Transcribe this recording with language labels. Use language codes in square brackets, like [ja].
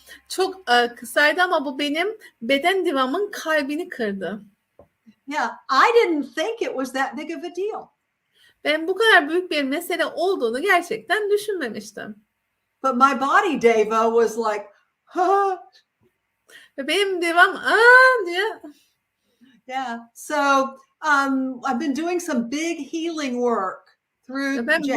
[tr] Çok kısaydı ama bu benim beden divamın kalbini kırdı. [en] Yeah, I didn't think it was that big of a deal. [tr] Ben bu kadar büyük bir mesele olduğunu gerçekten düşünmemiştim. [en] But my body Deva was like, huh. [tr] Ve benim divam diye. [en] Yeah, so I've been doing some big healing work through